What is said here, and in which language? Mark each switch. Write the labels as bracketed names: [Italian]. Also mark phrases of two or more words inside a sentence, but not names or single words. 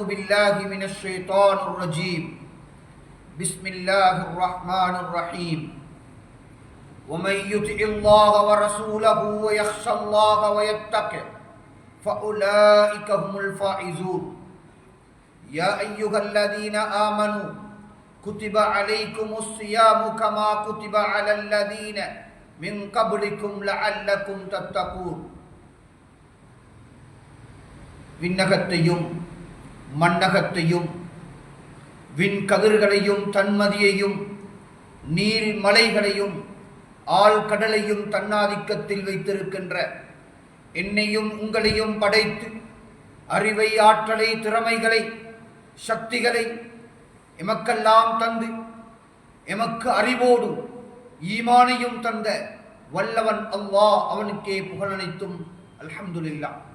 [Arabic] بالله من الشيطان الرجيم بسم الله الرحمن الرحيم ومن يطع الله ورسوله ويخشى الله ويتقه فأولئك هم الفائزون يا أيها الذين آمنوا كتب عليكم الصيام كما كتب على الذين من قبلكم لعلكم تتقون [Tamil] விண்ணகத்தையும் மண்ணகத்தையும் விண்கதிர்களையும் தன்மதியையும் நீர் மலைகளையும் ஆழ்கடலையும் தன்னாதிக்கத்தில் வைத்திருக்கின்ற என்னையும் உங்களையும் படைத்து அறிவை ஆற்றலை திறமைகளை சக்திகளை எமக்கெல்லாம் தந்து எமக்கு அறிவோடு ஈமானையும் தந்த வல்லவன் அல்லாஹ் அவனுக்கே புகழனைத்தும் அல்ஹம்துலில்லாஹ்.